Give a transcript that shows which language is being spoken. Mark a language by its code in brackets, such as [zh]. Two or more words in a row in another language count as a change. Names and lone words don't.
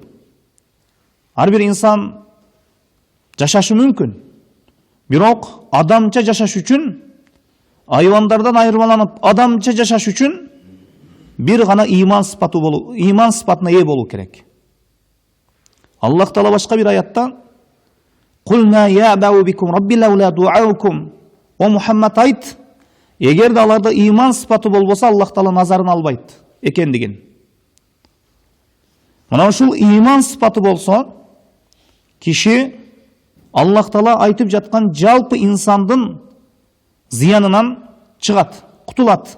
[ky] Ар бир инсан жашашы мүмкүн. Бирок адамча жашаш үчүн, айвандардан айырмаланып, адамча жашаш үчүн бир гана ыйман сыпатына ээ болуу керек. Аллах Таала башка бир аятта [ar] قل ما يعبأ بكم ربي لولا دعاؤكم. [ky] О Мухаммад айт, эгерде аларда ыйман сыпаты болбосо, Аллах Таала назарын албайт экендигин. Мына ушул ыйман сыпаты болсо, киши Аллах Таала айтып жаткан жалпы инсандын зыянынан чыгат, кутулат.